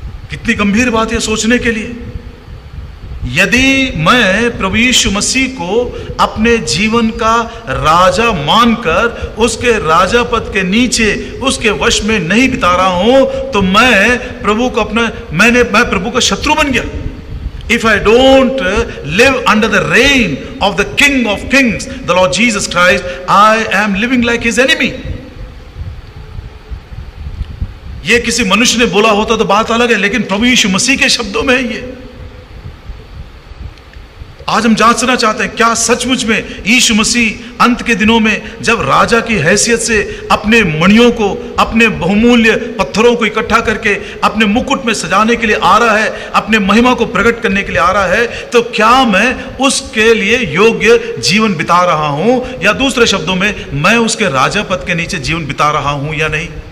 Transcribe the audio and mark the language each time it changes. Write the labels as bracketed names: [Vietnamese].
[Hindi] कितनी गंभीर बात है सोचने के लिए। यदि मैं प्रभु यीशु मसीह को अपने जीवन का राजा मानकर उसके राजा पद के नीचे उसके वश में नहीं बिता रहा हूं, तो मैं प्रभु को मैं प्रभु का शत्रु बन गया। [English] If I don't live under the reign of the King of Kings, the Lord Jesus Christ, I am living like his enemy. [Hindi] ये किसी मनुष्य ने बोला होता तो बात अलग है, लेकिन प्रभु यीशु मसीह के शब्दों में है ये। आज हम जांचना चाहते हैं क्या सचमुच में यीशु मसीह अंत के दिनों में जब राजा की हैसियत से अपने मणियों को, अपने बहुमूल्य पत्थरों को इकट्ठा करके अपने मुकुट में सजाने के लिए आ रहा है, अपने महिमा को प्रकट करने के लिए आ रहा है, तो क्या मैं उसके लिए योग्य जीवन बिता रहा हूं, या दूसरे शब्दों में मैं उसके राजा पद के नीचे जीवन बिता रहा हूं या नहीं।